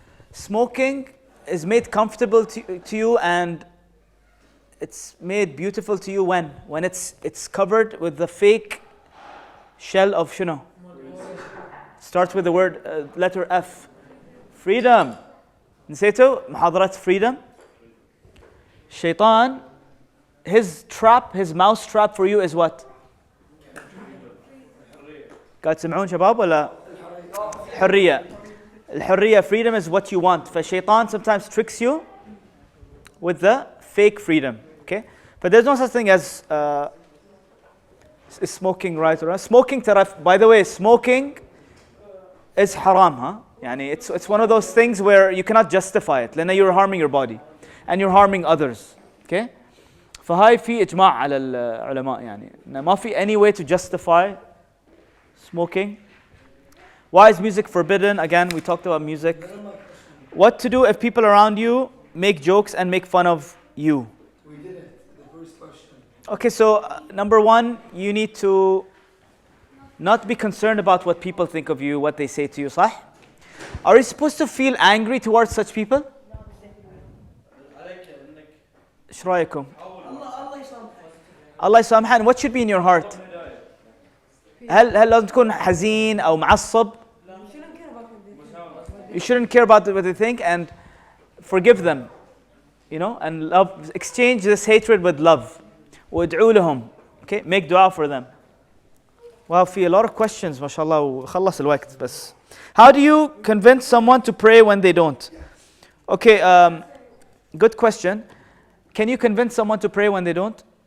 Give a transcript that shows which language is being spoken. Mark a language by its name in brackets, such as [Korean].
[English] Smoking is made comfortable to you, and it's made beautiful to you when? When it's covered with the fake shell of shuno. Starts with the word letter F. Freedom. [Arabic] نسيتوا محاضرة freedom. [English] Shaitan, his trap, his mouse trap for you is what? [Arabic] قاعد تسمعون شباب ولا؟ حرية. الحرية, [English] freedom is what you want. فشيطان sometimes tricks you with the fake freedom. Okay? But there's no such thing as is smoking right or wrong. Smoking, by the way, smoking is haram, huh? [Arabic] يعني [English] it's one of those things where you cannot justify it [Arabic] لأن [English] you're harming your body and you're harming others. Okay? [Arabic] فهاي في إجماع على العلماء يعني ما في [English] any way to justify smoking. Why is music forbidden? Again, we talked about music. What to do if people around you make jokes and make fun of you? We did it, the first question. Okay, so number one, you need to not be concerned about what people think of you, what they say to you, صح? Are you supposed to feel angry towards such people? [Arabic] ايش رايكم؟ الله يسامحه. [English] And what should be in your heart? [Arabic] هل لازم تكون حزين أو معصب؟ [English] You shouldn't care about what they think, and forgive them, you know, and love. Exchange this hatred with love. [Arabic] وادعوا لهم. [English] Okay, make dua for them. Wow, [Arabic] في [English] a lot of questions, [Arabic] ما شاء الله, وخلص الوقت بس. [English] How do you convince someone to pray when they don't? Okay, good question. Can you convince someone to pray when they don't?